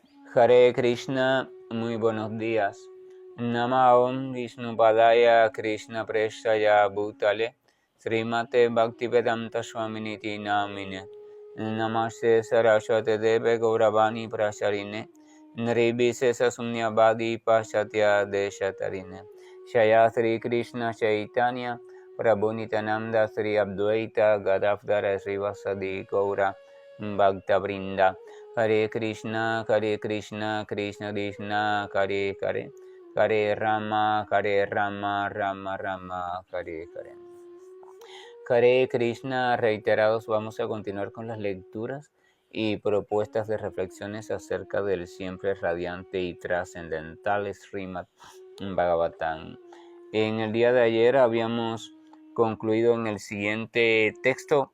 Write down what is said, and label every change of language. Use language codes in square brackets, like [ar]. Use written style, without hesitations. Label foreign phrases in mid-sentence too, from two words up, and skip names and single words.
[sa] हरे कृष्ण, [es] muy buenos días. [sa] नमओं विष्णुपादाय कृष्ण प्रेषाय भूतले श्रीमते भक्तिवेदान्त स्वामिनिति नामिने नमस्ते सरस्वते देवे गौरवाणी प्रचारिणे निर्विशेष शून्यवादि पाश्चात्य देशतारिणे शय श्री कृष्ण चैतन्य प्रभु नित्यानन्द श्री अद्वैत गदाधर श्रीवासादि गौर भक्त वृन्द हरे कृष्ण, कृष्ण कृष्ण, हरे हरे, हरे राम, राम राम, हरे हरे. हरे कृष्ण, [es] reiterados, vamos a continuar con las lecturas y propuestas de reflexiones acerca del siempre radiante y trascendental Srimad Bhagavatam. En el día de ayer habíamos concluido en el siguiente texto.